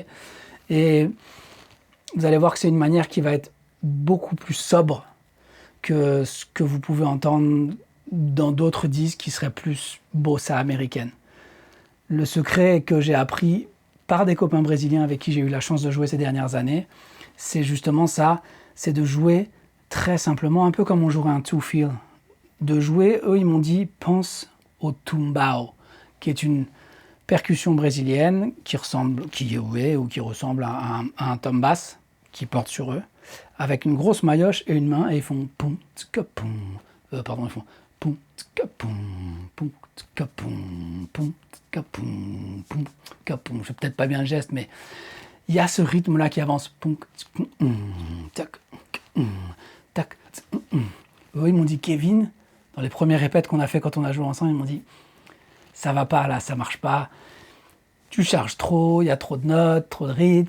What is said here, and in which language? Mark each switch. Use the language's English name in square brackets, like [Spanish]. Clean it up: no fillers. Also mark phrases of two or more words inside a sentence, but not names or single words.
[French] Et vous allez voir que c'est une manière qui va être beaucoup plus sobre que ce que vous pouvez entendre dans d'autres disques qui seraient plus bossa américaine. Le secret que j'ai appris par des copains brésiliens avec qui j'ai eu la chance de jouer ces dernières années, c'est justement ça, c'est de jouer très simplement, un peu comme on jouerait un two-feel. De jouer, eux ils m'ont dit, pense au tumbao, qui est une percussion brésilienne qui ressemble à un [English] tom bass [French] qui porte sur eux, avec une grosse maillotche et une main, et ils font poum, tka, poum. Ils font poum, tka, poum, poum, tka, poum, poum, tka, poum, poum, tka, poum. Je fais peut-être pas bien le geste, mais il y a ce rythme-là qui avance. Poum, tac, tac, Eux, ils m'ont dit, Kevin, dans les premières répètes qu'on a fait quand on a joué ensemble, ils m'ont dit, ça va pas là, ça marche pas. Tu charges trop, il y a trop de notes, trop de rythme.